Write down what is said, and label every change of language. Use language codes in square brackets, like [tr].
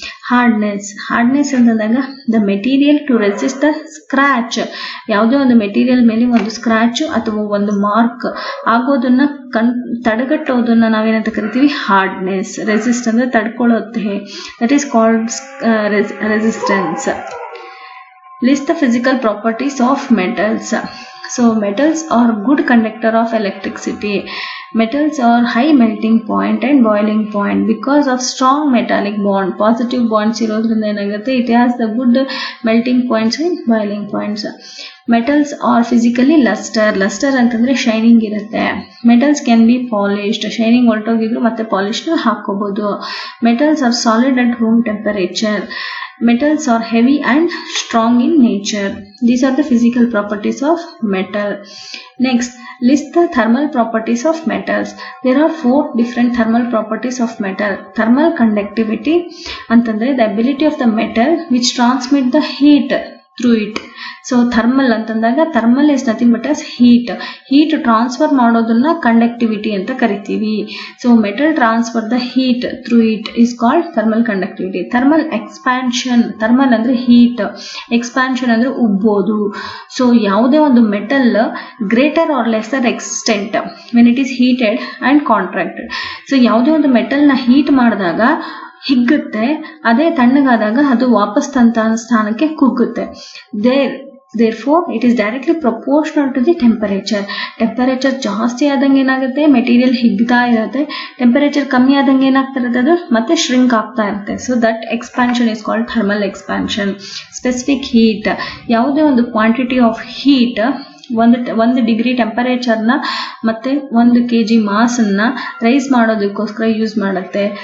[kn] Hardness ಅಂತಂದಾಗ [en] the material to resist the scratch, [kn] ಯಾವುದೇ ಒಂದು ಮೆಟೀರಿಯಲ್ ಮೇಲೆ ಒಂದು ಸ್ಕ್ರಾಚ್ ಅಥವಾ ಒಂದು ಮಾರ್ಕ್ ಆಗೋದನ್ನ ತಡೆಗಟ್ಟೋದನ್ನ ನಾವೇನಂತ ಕರಿತೀವಿ, ಹಾರ್ಡ್ನೆಸ್. ರೆಸಿಸ್ಟ್ ಅಂದ್ರೆ ತಡ್ಕೊಳ್ಳುತ್ತೆ, that is called resistance. [en] List the physical properties of metals. So metals are good conductor of electricity. Metals are high melting point and boiling point because of strong metallic bond. Positive bonds [kn] ಇರೋದ್ರಿಂದ ಏನಾಗುತ್ತೆ, [en] it has the good melting points and boiling points. Metals are physically luster ಅಂತಂದ್ರೆ shining ಇರುತ್ತೆ. Metals can be polished, [kn] shining ಹೊರಟೋಗಿದ್ರು ಮತ್ತೆ polish ಹಾಕೋಬಹುದು. [en] Metals are solid at room temperature. Metals are heavy and strong in nature. These are the physical properties of metal. Next, list the thermal properties of metals. There are 4 different thermal properties of metal. Thermal conductivity antandre the ability of the metal which transmit the heat through it. So thermal ಅಂತಂದಾಗ thermal is nothing but as heat transfer [kn] ಮಾಡೋದನ್ನ conductivity ಅಂತ ಕರಿತೀವಿ. [en] So metal transfer the heat through it is called thermal conductivity. [kn] thermal expansion, thermal ಅಂದ್ರೆ heat, expansion ಅಂದ್ರೆ ಉಬ್ಬೋದು. [en] So ಯಾವುದೇ ಒಂದು metal greater or lesser extent when it is heated and contracted. [kn] So ಯಾವುದೇ ಒಂದು metal ನ heat ಮಾಡಿದಾಗ ಹಿಗ್ಗುತ್ತೆ, ಅದೇ ತಣ್ಣಗಾದಾಗ ಅದು ವಾಪಸ್ ತನ್ನ ಸ್ಥಾನಕ್ಕೆ ಕುಗ್ಗುತ್ತೆ. [en] Therefore, it is directly proportional to the temperature. [kn] Temperature ಜಾಸ್ತಿ ಆದಂಗೆ ಏನಾಗುತ್ತೆ, ಮೆಟೀರಿಯಲ್ ಹಿಗ್ತಾ ಇರುತ್ತೆ. ಟೆಂಪರೇಚರ್ ಕಮ್ಮಿ ಆದಂಗೆ ಏನಾಗ್ತಾ ಇರುತ್ತೆ, ಅದು ಮತ್ತೆ ಶ್ರಿಂಕ್ ಆಗ್ತಾ ಇರುತ್ತೆ. [en] So that expansion is called thermal expansion. [kn] Specific heat, ಯಾವುದೇ ಒಂದು ಕ್ವಾಂಟಿಟಿ ಆಫ್ ಹೀಟ್ ಒಂದು ಡಿಗ್ರಿ ಟೆಂಪರೇಚರ್ನ ಮತ್ತೆ 1 kg ಮಾಸನ್ನ ರೈಸ್ ಮಾಡೋದಕ್ಕೋಸ್ಕರ ಯೂಸ್ ಮಾಡುತ್ತೆ.